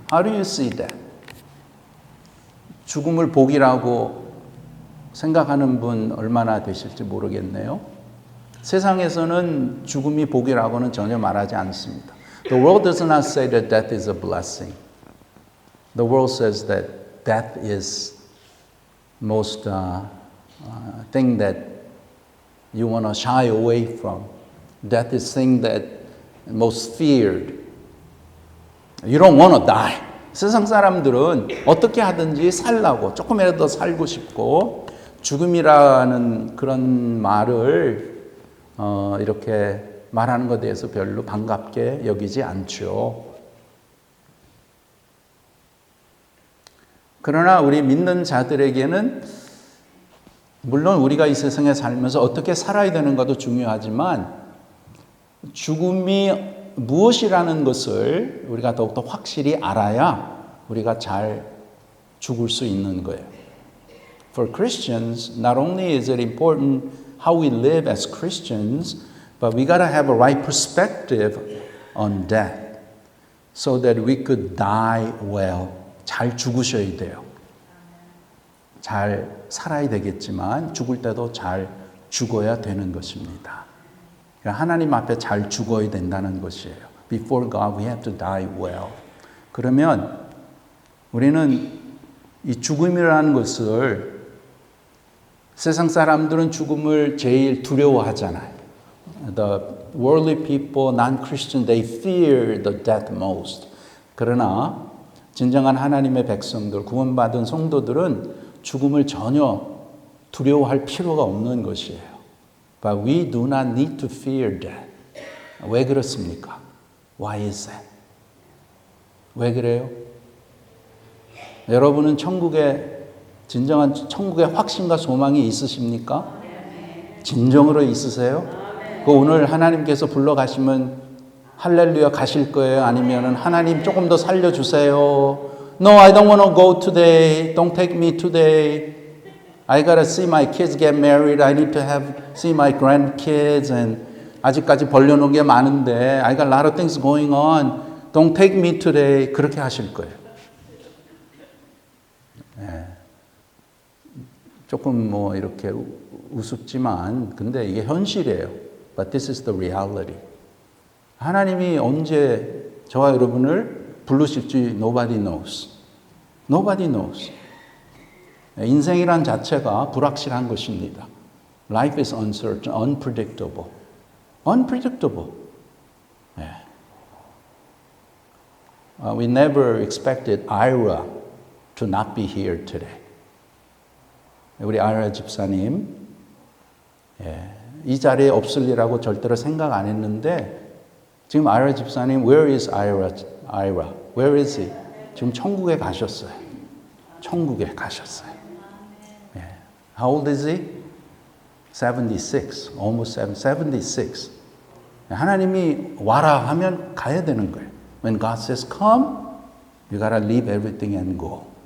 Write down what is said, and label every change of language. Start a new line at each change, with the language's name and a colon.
English: How do you see that?
Korean: 죽음을 복이라고 생각하는 분 얼마나 되실지 모르겠네요. 세상에서는 죽음이 복이라고는 전혀 말하지 않습니다.
English: The world does not say that death is a blessing. The world says that death is most thing that you want to shy away from. Death is thing that most feared. You don't want to die.
Korean: 세상 사람들은 어떻게 하든지 살라고 조금이라도 더 살고 싶고 죽음이라는 그런 말을 이렇게 말하는 것에 대해서 별로 반갑게 여기지 않죠. 그러나 우리 믿는 자들에게는 물론 우리가 이 세상에 살면서 어떻게 살아야 되는 것도 중요하지만 죽음이 무엇이라는 것을 우리가 더욱더 확실히 알아야 우리가 잘 죽을 수 있는 거예요.
English: For Christians, not only is it important how we live as Christians, but we got to have a right perspective on death so that we could die well.
Korean: 잘 죽으셔야 돼요. 잘 살아야 되겠지만 죽을 때도 잘 죽어야 되는 것입니다. 하나님 앞에 잘 죽어야 된다는 것이에요.
English: Before God, we have to die well.
Korean: 그러면 우리는 이 죽음이라는 것을 세상 사람들은 죽음을 제일 두려워하잖아요.
English: The worldly people, non-Christian, they fear the death most.
Korean: 그러나 진정한 하나님의 백성들, 구원받은 성도들은 죽음을 전혀 두려워할 필요가 없는 것이에요.
English: But we do not need to fear death.
Korean: 왜 그렇습니까?
English: Why is that?
Korean: 왜 그래요? 여러분은 진정한 천국의 확신과 소망이 있으십니까? 진정으로 있으세요? 그 오늘 하나님께서 불러가시면 할렐루야 가실 거예요? 아니면 하나님 조금 더 살려주세요?
English: No, I don't want to go today. Don't take me today. I gotta see my kids get married. I need to see my grandkids. And
Korean: 아직까지 벌려놓은 게 많은데
English: I got a lot of things going on. Don't take me today.
Korean: 그렇게 하실 거예요. 네. 조금 뭐 이렇게 우습지만 근데 이게 현실이에요.
English: But this is the reality.
Korean: 하나님이 언제 저와 여러분을 부르실지
English: nobody knows. Nobody knows.
Korean: 인생이란 자체가 불확실한 것입니다.
English: Life is uncertain, unpredictable. Unpredictable. 네. We never expected Ira to not be here today.
Korean: 우리 아이라 집사님, 이 자리에 없을리라고 절대로 생각 안 했는데 지금 아이라 집사님,
English: where is Ira? Where is he?
Korean: 지금 천국에 가셨어요. 천국에 가셨어요.
English: How old is he? 76, almost 76.
Korean: 하나님이 와라 하면 가야 되는 거예요.
English: When God says come, you gotta leave everything and go.